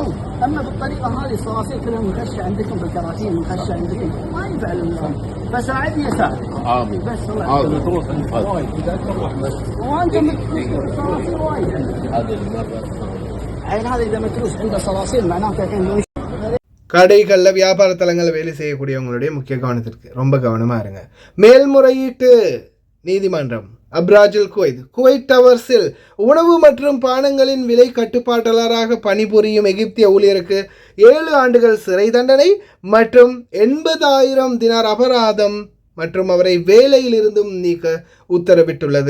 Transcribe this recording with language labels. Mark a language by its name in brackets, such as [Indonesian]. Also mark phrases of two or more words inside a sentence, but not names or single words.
[Arabic] اما بالطريقه هذه الصراصير كلها مخشه عندكم بالكراتين، مخشه عندكم، ما ينفع النظام. فساعدني اساعدك. امين. بس الله وانت صراصير وايد هذا اذا متروس عنده صراصير معناته الحين [Tamil] கடைகளில் வியாபார தலங்களில் வேலை செய்யக்கூடியவங்களுடைய முக்கிய கவனத்திற்கு ரொம்ப கவனமாக இருங்க. மேல்முறையீட்டு நீதிமன்றம் அப்ராஜுல் குவைத் டவர்ஸில் உணவு மற்றும் பானங்களின் விலை கட்டுப்பாட்டாளராக பணிபுரியும் எகிப்திய ஊழியருக்கு 7 ஆண்டுகள் சிறை தண்டனை மற்றும் 80,000 தினார் அபராதம் மற்றும் அவரை வேலையில் இருந்தும் நீக்க உத்தரவிட்டுள்ளது.